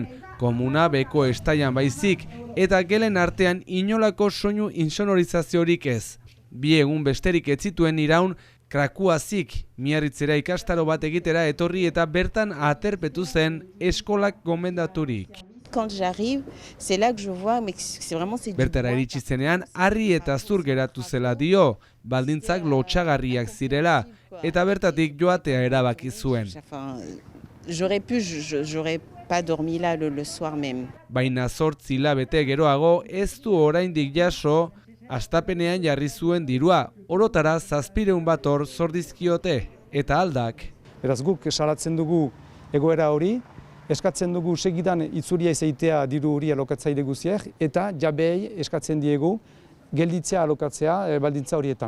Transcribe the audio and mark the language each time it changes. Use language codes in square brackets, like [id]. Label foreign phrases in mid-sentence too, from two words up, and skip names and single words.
[eu] Komuna beko estaian baizik eta gelen artean inolako soinu insonorizaziorik ez. 2 egun besterik ez zituen iraun Krakuazik Miarritzera ikastaro bat egitera etorri eta bertan aterpetu zen eskolak gomendaturik. [fr] Quand j'arrive, c'est là que je vois, mais c'est vraiment c'est. [eu] Bertara iritsi zenean harri eta zur geratu zela dio, baldintzak lotsagarriak zirela eta bertatik joatea erabaki zuen. [fr] J'aurais pas dormi là le soir même. [eu] Baina 8 hilabete geroago ez du oraindik jaso, hastapenean jarri zuen dirua, orotara 700 bat hor zor dizkiote eta aldak. Beraz guk salatzen dugu egoera hori, eskatzen dugu segidan itzulia izaitea diru hori alokatzaile guztiak eta jabeei eskatzen diegu gelditzea alokatzea baldintza horietan.